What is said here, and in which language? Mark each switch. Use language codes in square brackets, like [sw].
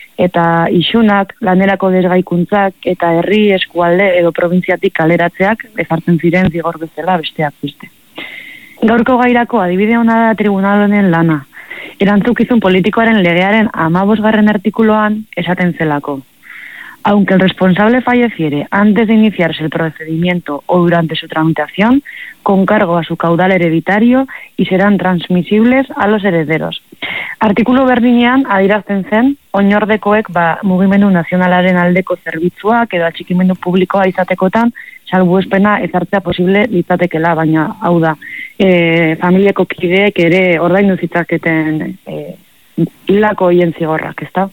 [eu] Eta isunak, lanerako desgaikuntzak eta herri eskualde edo probintziatik kaleratzeak ezartzen ziren zigor bezala besteak beste. Gaurko gairako adibide ona da tribunal honen lana. Erantzukizun politikoaren legearen 15. artikuluan esaten zelako. [es] Aunque el responsable falleciere antes de iniciarse el procedimiento o durante su tramitación, con cargo a su caudal hereditario y serán transmisibles a los herederos. [eu] Artikulu berdinean adierazten zen, oinordekoek ba mugimendu nazionalaren aldeko zerbitzuak edo atxikimendu publikoa izatekotan salbuespena ezartzea posible litzatekeela, baina hau da, familiako kideek ere ordaindu zitzaketen hilako hien zigorrak, ez da?